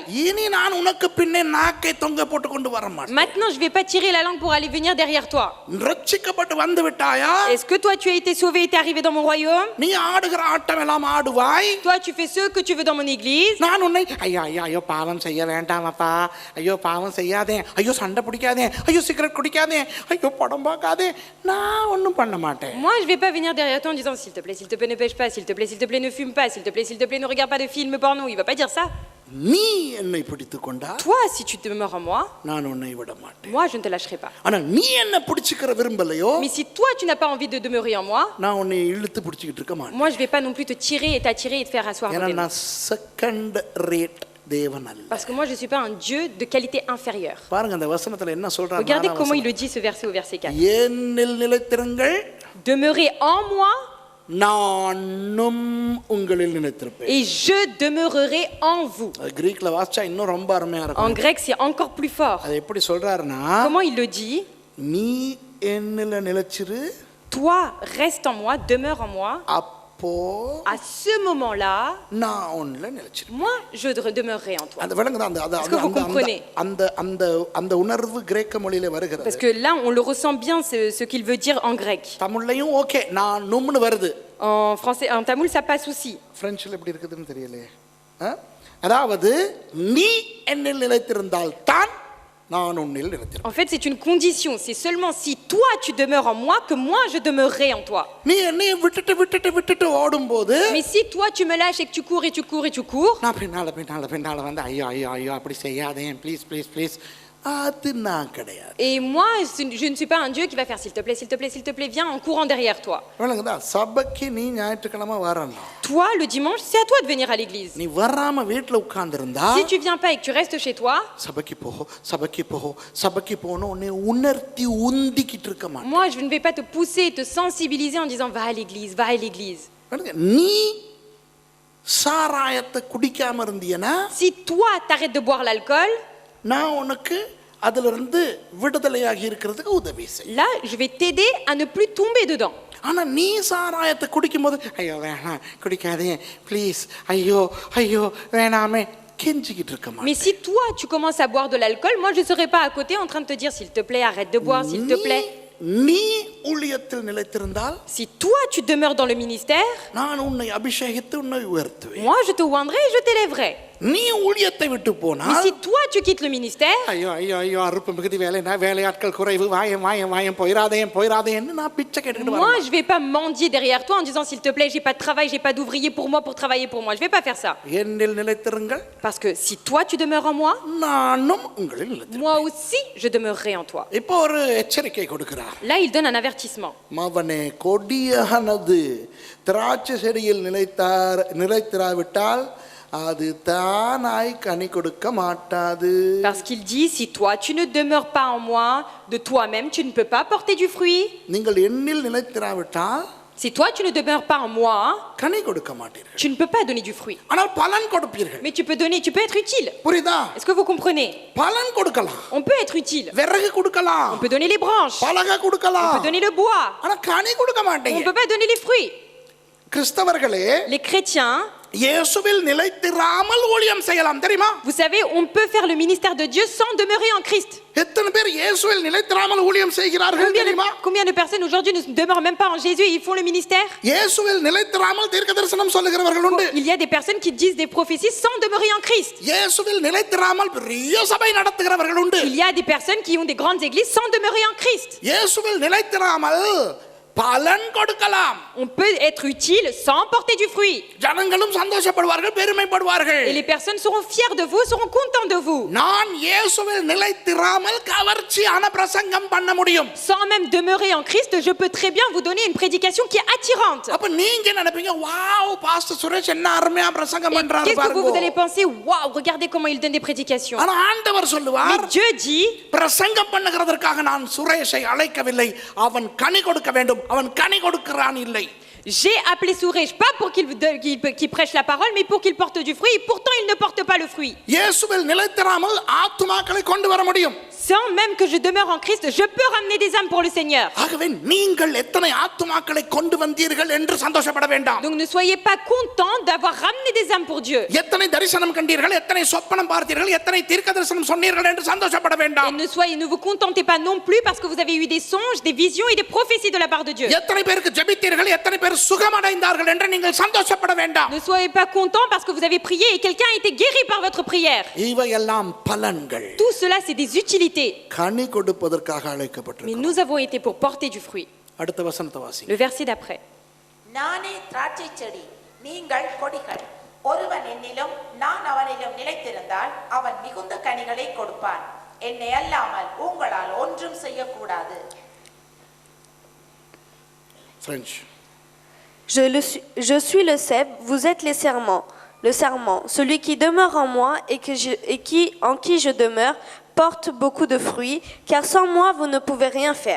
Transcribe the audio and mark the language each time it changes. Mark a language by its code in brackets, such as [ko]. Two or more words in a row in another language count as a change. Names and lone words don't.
[ta] இனி நான் உனக்கு பின்னே நாக்கை தொங்க போட்டு கொண்டு வர மாட்டேன். [fr] Maintenant, je vais pas tirer la langue pour aller venir derrière toi. [ta] ரட்சிக்கப்பட்டு வந்து விட்டாயா? [fr] Est-ce que toi, tu as été sauvé et t'es arrivé dans mon royaume? [ta] நீ ஆடுகிற ஆட்டம் எல்லாம் ஆடுவாய். [fr] Toi, tu fais ce que tu veux dans mon église. [ta] நான் உன்னை ஐயோ ஐயோ ஐயோ பாவம் செய்ய வேண்டாமப்பா, ஐயோ பாவம் செய்யாதே, ஐயோ சண்டை பிடிக்காதே, ஐயோ சிகரெட் குடிக்காதே, ஐயோ படம் பார்க்காதே, நான் ஒன்றும் பண்ண மாட்டேன். [fr] Moi, je vais pas venir derrière toi en disant s'il te plaît, ne pêche pas, s'il te plaît, ne fume pas, s'il te plaît, ne regarde pas de films porno. Il va pas dire ça. [ta] நீ என்னை பிடித்து கொண்டா [fr] Toi, si tu demeures en moi, [ta] நான் உன்னை விட மாட்டேன். [fr] moi, je ne te lâcherai pas. [ta] ஆனா நீ என்ன பிடிச்சுக்கிற விரும்பலையோ, [fr] Mais si toi, tu n'as pas envie de demeurer en moi, [ta] நான் உன்னை இழுத்து பிடிச்சிக்கிட்டு இருக்க மாட்டேன். [fr] moi, je vais pas non plus te tirer et t'attirer et te faire asseoir [ta] ஏன்னா [fr] côté de moi. [ta] நான் [en] second rate [ta] தேவன் அல்ல. [fr] Parce que moi, je suis pas un Dieu de qualité inférieure. [ta] பாருங்க அந்த வசனத்துல என்ன சொல்றாங்க. [fr] Regardez comment il le dit ce verset au verset 4. [ta] என்னில் நிலைத்திருங்கள், [fr] Demeurez en moi [ta] நானும் உங்களில் நிலைத்திருப்பேன். [fr] et je demeurerai en vous. [ta] கிரீக்ல வாசிச்சா இன்னும் ரொம்ப அருமையா [fr] En [ta] இருக்கும். [fr] grec, c'est encore plus fort. [ta] அது எப்படி சொல்றாருன்னா, [fr] Comment il le dit? [ta] நீ என்னில நிலைச்சிரு, [fr] Toi, reste en moi, demeure en moi. [ta] அப்போ [fr] À ce moment-là, [ta] நான் உன்னில நிலைச்சிரு. [fr] moi, je demeurerai en toi. [ta] அந்த விளங்குதா? அந்த [fr] Est-ce que vous comprenez? [ta] அந்த அந்த அந்த உணர்வு கிரேக்க மொழியில வருகிறது. [fr] Parce que là, on le ressent bien, ce qu'il veut dire en grec. [ta] தமிழ்லயும் ஓகே நான் நும்னு வருது. [fr] En français, en tamoul, ça passe aussi. [ta] பிரெஞ்சில் எப்படி இருக்குதுன்னு தெரியலையே. அதாவது நீ என்னில் நிலைத்திருந்தால் தான் நான் உன்னில் நிலைத்திருப்பேன். [fr] En fait, c'est une condition. C'est seulement si toi, tu demeures en moi, que moi, je demeurerai en toi. [ta] நீ என்னைய விட்டுட்டு விட்டுட்டு விட்டுட்டு ஓடும்போது, [fr] Mais si toi, tu me lâches et que tu cours et tu cours et tu cours, [ta] நான் பின்னால பின்னால பின்னால வந்து ஐயோ ஐயோ ஐயோ அப்படி செய்யாதே, [en] please please please [ta] அது நான் கிடையாது. [fr] Et moi, je ne suis pas un Dieu qui va faire s'il te plaît, s'il te plaît, s'il te plaît, viens en courant derrière toi. [ta] விளங்குதா? சபைக்கு நீ ஞாயிற்றுக்கிழமை வரணும். [fr] Toi, le dimanche, c'est à toi de venir à l'église. [ta] நீ வராம வீட்டுல உட்கார்ந்திருந்தா [fr] Si tu viens pas et que tu restes chez toi, [ta] சபைக்கு போ சபைக்கு போ சபைக்கு போன்னு உன்னை உணர்த்தி உந்திக்கிட்டு இருக்க மாட்டேன். [fr] moi, je ne vais pas te pousser, te sensibiliser en disant va à l'église, va à l'église. [ta] நீ சாராயத்தை குடிக்காம இருந்தீனா [fr] Si toi, t'arrêtes de boire l'alcool, [ta] நான் உனக்கு அதிலிருந்து விடுதலையாகி இருக்கிறதுக்கு உதவி செய். [fr] là, je vais t'aider à ne plus tomber dedans. [ta] ஆனா நீ சாராயத்தை குடிக்கும்போது ஐயோ வேணாம் குடிக்காதே ப்ளீஸ் ஐயோ ஐயோ வேணாமே கெஞ்சிக்கிட்டு இருக்க [fr] Mais [ta] மாட்டேன். [fr] si toi, tu commences à boire de l'alcool, moi, je ne serai pas à côté en train de te dire s'il te plaît, arrête de boire, s'il te plaît. [ta] நீ ஊழியத்தில் நிலைத்திருந்தால் [fr] Si toi, tu demeures dans le ministère, [ta] நான் உன்னை அபிஷேகித்து உன்னை உயர்த்துவேன். [fr] moi, je te oindrai et je t'élèverai. [ta] நீ ஊழியத்தை விட்டு [fr] Mais [ta] போனால் [fr] si toi, tu quittes le ministère, [ta] ஐயோ ஐயோ ஐயோ அறுப்பு மிகுதி வேலையாட்கள் குறைவு வாயம் வாயம் வாயம் போயிராதேன்னு நான் பிச்சை கேட்டுக்கிட்டு [fr] moi, [ta] வரேன். [fr] je vais pas mendier derrière toi en disant s'il te plaît, j'ai pas de travail, j'ai pas d'ouvrier pour moi pour travailler pour moi. Je vais pas faire ça. [ta] என்னில் நிலைத்திருங்கள் [fr] Parce que si toi, tu demeures en moi, [ta] நானும் உங்களில் நிலைத்திருப்பேன். [fr] moi aussi, je demeurerai en toi. [ta] இப்போ ஒரு எச்சரிக்கை கொடுக்கிறார். [fr] Là, il donne un avertissement. [ta] மவனே கொடியானது திராட்சை செடியில் நிலைத்திராவிட்டால் அது தானாய் கனி கொடுக்க மாட்டாது. [fr] Parce qu'il dit, si toi, tu ne demeures pas en moi, de toi-même, tu ne peux pas porter du fruit. [ta] நீங்கள் என்னில் நிலைத்திராவிட்டால் [fr] Si toi, tu ne demeures pas en moi, [ta] கனி கொடுக்க மாட்டீர்கள். [fr] tu ne peux pas donner du fruit. [ta] ஆனால் பலன் கொடுப்பீர்கள். [fr] Mais tu peux donner, tu peux être utile. [ta] புரியுதா? [fr] Est-ce que vous comprenez? [ta] பலன் கொடுக்கலாம், [fr] On peut être utile. [ta] விறகு கொடுக்கலாம், [fr] On peut donner les branches. [ta] பலகை [fr] On [ta] கொடுக்கலாம், [fr] peut donner le bois. [ta] ஆனா கனி கொடுக்க [fr] On ne [ta] மாட்டீங்க. [fr] peut pas donner les fruits. [ta] கிறிஸ்தவர்களே [fr] Les chrétiens, [ta] இயேசுவில் நிலைத்திராமல் ஊழியம் செய்யலாம் தெரியுமா? [fr] vous savez, on peut faire le ministère de Dieu sans demeurer en Christ. [ta] எத்தனை பேர் இயேசுவில் நிலைத்திராமல் ஊழியம் செய்கிறார்கள் தெரியுமா? [fr] Combien de personnes aujourd'hui ne demeurent même pas en Jésus et ils font le ministère? [ta] இயேசுவில் நிலைத்திராமல் தீர்க்கதரிசனம் சொல்லுகிறவர்கள் உண்டு. [fr] Il y a des personnes qui disent des prophéties sans demeurer en Christ. [ta] இயேசுவில் நிலைத்திராமல் பெரிய சபை நடத்துகிறவர்கள் உண்டு. [fr] Il y a des personnes qui ont des grandes églises sans demeurer en Christ. [ta] இயேசுவில் நிலைத்திராமல் பலன் கொடுக்கலாம். [fr] On peut être utile sans porter du fruit. [ta] ஜனங்களும் சந்தோஷப்படுவார்கள், பெருமைப்படுவார்கள். [fr] Et les personnes seront fières de vous, seront contentes de vous. [ta] நான் இயேசுவில் நிலைத்திராமல் கவர்ச்சியான பிரசங்கம் பண்ண முடியும். [fr] Sans même demeurer en Christ, je peux très bien vous donner une prédication qui est attirante. [ta] அப்ப நீங்க நினைப்பீங்க [en] wow pastor [ta] சுரேஷ் என்ன அருமையா பிரசங்கம் [fr] Et [ta] பண்றாரு [fr] qu'est-ce que vous allez [ta] பாருங்க. [fr] penser? Waouh, regardez comment il donne des prédications. [ta] ஆனா ஆண்டவர் சொல்லுவார் [fr] Mais Dieu dit, [ta] பிரசங்கம் பண்ணுகிறதற்காக நான் சுரேஷை அழைக்கவில்லை, அவன் கனி கொடுக்க வேண்டும், அவன் கனி கொடுக்கிறான் இல்லை. [fr] j'ai appelé Suresh pas pour qu'il prêche la parole, mais pour qu'il porte du fruit. Et pourtant, il ne porte pas le fruit. [ta] இயேசுவில் நிலைத்திராமல் ஆத்துமாக்களை கொண்டு வர முடியும். [fr] Sans même que je demeure en Christ, je peux ramener des âmes pour le Seigneur. [ta] ஆகவே நீங்கள் எத்தனை ஆத்துமாக்களை கொண்டு வந்தீர்கள் என்று சந்தோஷப்பட வேண்டாம். [fr] Donc ne soyez pas contents d'avoir ramené des âmes pour Dieu. [ta] எத்தனை தரிசனம் கண்டீர்கள், எத்தனை சொப்பனம் பார்த்தீர்கள், எத்தனை தீர்க்கதரிசனம் சொன்னீர்கள் என்று சந்தோஷப்பட [fr] Et [ta] வேண்டாம். [fr] ne vous contentez pas non plus parce que vous avez eu des songes, des visions et des prophéties de la part de Dieu. [ta] எத்தனை பேருக்கு ஜெபித்தீர்கள், எத்தனை பேர் சுகமடைந்தார்கள் என்று நீங்கள் சந்தோஷப்பட வேண்டாம். [fr] Ne soyez pas contents parce que vous avez prié et quelqu'un a été guéri par votre prière. [ta] இவையெல்லாம் பலன்கள். [fr] Tout cela, c'est des utilités. [ta] கனி கொடுப்பதற்காக [fr] Mais [ta] அழைக்கப்பட்டிருக்கிறோம். [fr] nous avons été pour porter du fruit. [ta] அடுத்த வசனத்தை வாசிங்க. [fr] Le verset d'après. [ta] நானே திராட்சை செடி நீங்கள் கொடிகள். ஒருவன் என்னிலும் நான் அவனிலும் நிலைத்திருந்தால் அவன் மிகுந்த கனிகளை கொடுப்பான். என்னை அல்லாமல் உங்களால் ஒன்றும் செய்யக்கூடாது. French. [fr] Je suis le cep, vous êtes les serments. Le serment, celui qui demeure en moi en qui je demeure, porte beaucoup de fruits, car sans moi vous ne pouvez rien faire.